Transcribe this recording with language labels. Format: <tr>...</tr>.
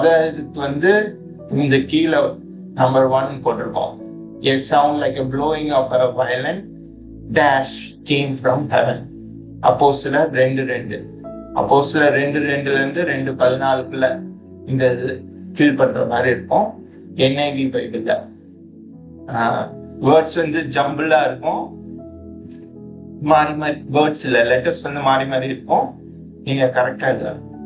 <ta>இதுக்கு இந்த கீழே நம்பர் 1 போட்டிருக்கோம்.</ta> <en>A sound like a blowing of a violent dash came from heaven.</en> <ta>அப்போஸ்தலர் 2:2. அப்போஸ்தலர் 2:2 இருந்து 2:14 இந்த ஃபில் பண்ற மாதிரி இருக்கும். NIV பைபிள்ல வேர்ட்ஸ் ஜம்பிளா இருக்கும், மாறி மாறி வேர்ட்ஸ் இல்ல, லெட்டர்ஸ் மாறி மாறி இருக்கும். நீங்க கரெக்டா எழுதலாம்.</ta>